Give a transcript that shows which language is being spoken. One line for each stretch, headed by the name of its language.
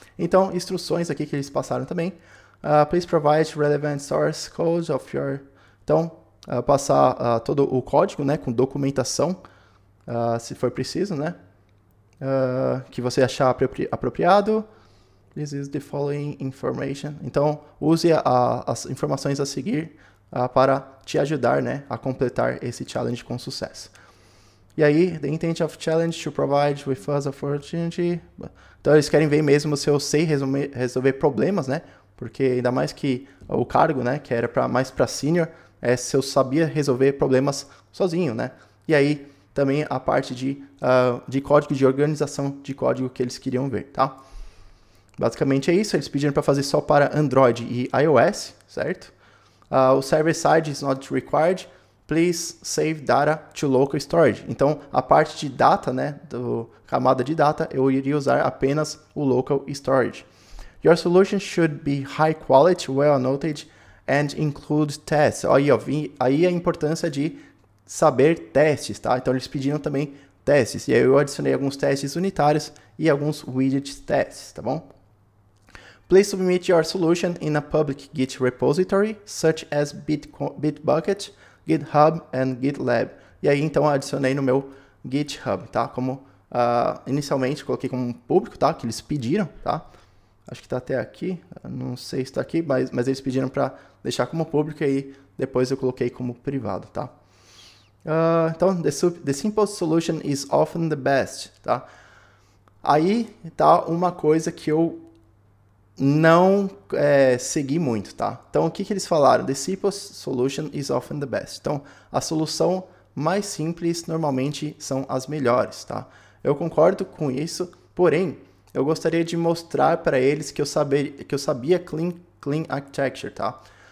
Portuguese: Então, instruções aqui que eles passaram também.
English: Please provide relevant source code of your...
Portuguese: Então, passar todo o código, né? Com documentação, se for preciso, né? Que você achar apropriado.
English: This is the following information.
Portuguese: Então, use as informações a seguir para te ajudar, né, a completar esse challenge com sucesso. E aí,
English: the intent of challenge to provide with us opportunity.
Portuguese: Então, eles querem ver mesmo se eu sei resolver problemas, né? Porque ainda mais que o cargo, né, que era mais para senior, se eu sabia resolver problemas sozinho, né? E aí, também a parte de código, de organização de código que eles queriam ver, tá? Basicamente é isso, eles pediram para fazer só para Android e iOS, certo?
English: O server-side is not required, please save data to local storage.
Portuguese: Então, a parte de data, né, camada de data, eu iria usar apenas o local storage.
English: Your solution should be high quality, well noted, and include tests.
Portuguese: Aí a importância de saber testes, tá? Então, eles pediram também testes, e aí eu adicionei alguns testes unitários e alguns widget tests, tá bom?
English: Please submit your solution in a public Git repository, such as Bitbucket, GitHub and GitLab.
Portuguese: E aí, então, adicionei no meu GitHub, tá? Como inicialmente coloquei como público, tá? Que eles pediram, tá? Acho que está até aqui, não sei se está aqui, mas eles pediram para deixar como público e aí depois eu coloquei como privado, tá?
English: Então, the simple solution is often the best, tá?
Portuguese: Aí tá uma coisa que eu não segui muito, tá? Então, o que eles falaram?
English: The simple solution is often the best.
Portuguese: Então, a solução mais simples normalmente são as melhores, tá? Eu concordo com isso, porém, eu gostaria de mostrar para eles que eu sabia clean architecture, tá?